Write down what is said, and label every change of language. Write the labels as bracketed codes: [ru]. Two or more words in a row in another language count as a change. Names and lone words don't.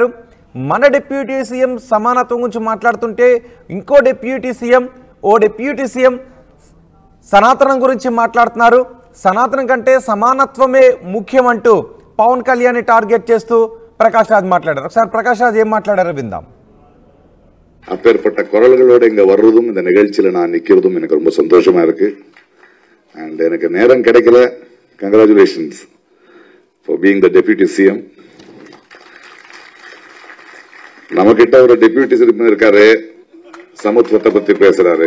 [te] మన [en] deputy CM [te] సమానత్వం గురించి మాట్లాడుతుంటే ఇంకో [en] deputy CM [te] ఓ [en] deputy CM [te] సనాతనం గురించి మాట్లాడుతున్నారు, సనాతనం కంటే సమానత్వమే ముఖ్యం అంటూ పవన్ కళ్యాణ్ని టార్గెట్ చేస్తూ ప్రకాష్ రాజ్ మాట్లాడారు. ఒకసారి ప్రకాష్ రాజ్ ఏం మాట్లాడారో విందాం. [ta] அப்பேற்பட்ட குரல்களோடு இங்க வர்றதும் இந்த நிகழ்ச்சியில நான் நிக்கிறதும் எனக்கு ரொம்ப சந்தோஷமா இருக்கு. அண்ட் எனக்கு நேரம் கிடைக்கல. [en] Congratulations for being the deputy CM. [ta] நம்ம கிட்ட ஒரு [en] deputy CM [ta] இருக்காரு, சமத்துவத்தை பத்தி பேசுறாரு.